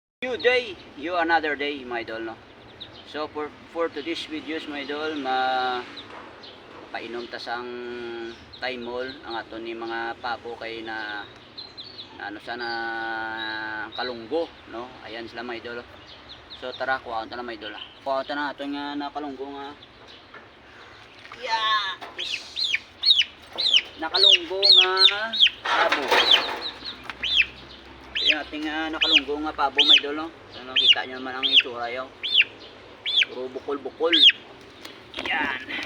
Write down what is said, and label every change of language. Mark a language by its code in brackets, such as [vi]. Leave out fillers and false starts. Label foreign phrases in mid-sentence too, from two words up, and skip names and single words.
[en] New day, you another day, my idol, no? [hil] So [en] for today's videos, my idol, [hil] painom ta sang Thymol ang aton ni mga papo kay na ano sana kalunggo, no? Ayan sila, [en] my idol. [hil] So tara, kuhaon ta na, [en] my idol. [hil] Kuhaon ta na aton nga na kalunggo nga. Yeah. Nakalunggo nga pabo. [tl] Yung ating nakalunggo nga pabo, [en] my idol, [tl] no? So nakita nyo naman ang itsura yun. Puro bukol-bukol. Yan.